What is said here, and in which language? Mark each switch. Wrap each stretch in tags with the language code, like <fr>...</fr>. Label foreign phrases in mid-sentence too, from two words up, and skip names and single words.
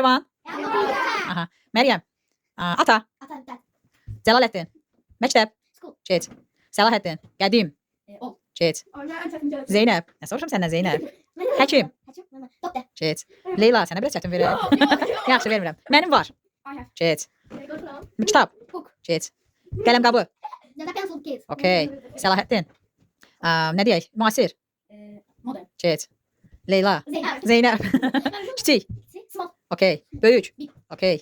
<az>Şirvan. Aha. Meryem. Ata. Celalettin. Mektep. Çet. Selahattin. Qədim. Çet. Zeynep. Ne soruşum senden Zeynep? Həkim. Çet. Leyla, sənə biraz çətin verəm. Yaxşı vermirəm. Mənim var. Çet. Kitab. Çet. Qələmqabı. Okey. Selahattin. Ne deyək? Müasir. Çet. Leyla. Zeynep. Kiçik. Okey. Böyük. Okey.</az>